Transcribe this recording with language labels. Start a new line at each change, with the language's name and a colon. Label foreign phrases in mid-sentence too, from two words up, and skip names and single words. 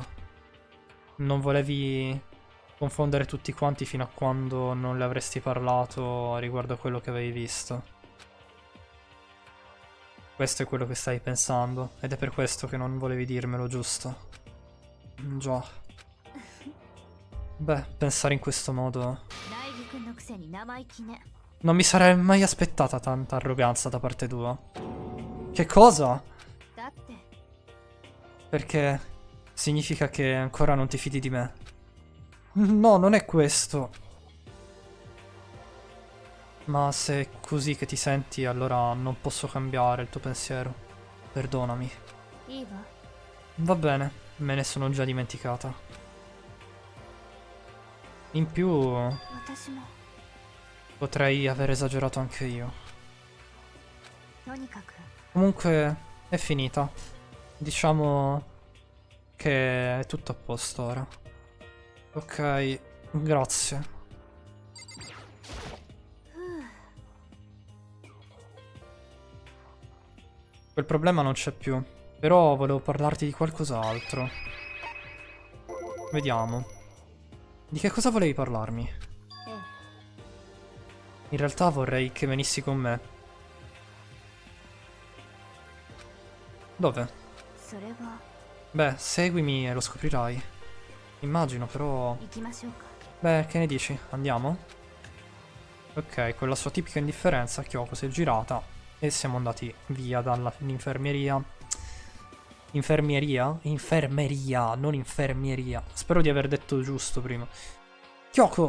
Italian: Non volevi confondere tutti quanti fino a quando non le avresti parlato riguardo a quello che avevi visto. Questo è quello che stavi pensando, ed è per questo che non volevi dirmelo, giusto? Già. Beh, pensare in questo modo...
Japanese: 大義君のくせに生意気ね
Italian: Non mi sarei mai aspettata tanta arroganza da parte tua. Che cosa?
Japanese: だって
Italian: Perché significa che ancora non ti fidi di me. No, non è questo. Ma se è così che ti senti, allora non posso cambiare il tuo pensiero. Perdonami.
Japanese: いいわ
Italian: Va bene, me ne sono già dimenticata. In più,
Japanese: 私も
Italian: potrei aver esagerato anche io.
Japanese: とにかく
Italian: Comunque, è finita. Diciamo che è tutto a posto ora. Ok, grazie. Quel problema non c'è più. Però volevo parlarti di qualcos'altro. Vediamo. Di che cosa volevi parlarmi?
Japanese: ええ
Italian: In realtà vorrei che venissi con me. Dove?
Japanese: それは
Italian: Beh, seguimi e lo scoprirai. Immagino, però...
Japanese: 行きましょうか
Italian: Beh, che ne dici? Andiamo? Ok, con la sua tipica indifferenza, Kyoko si è girata e siamo andati via dall'infermeria. Infermieria? Infermeria, non infermieria. Spero di aver detto giusto prima. Kyoko!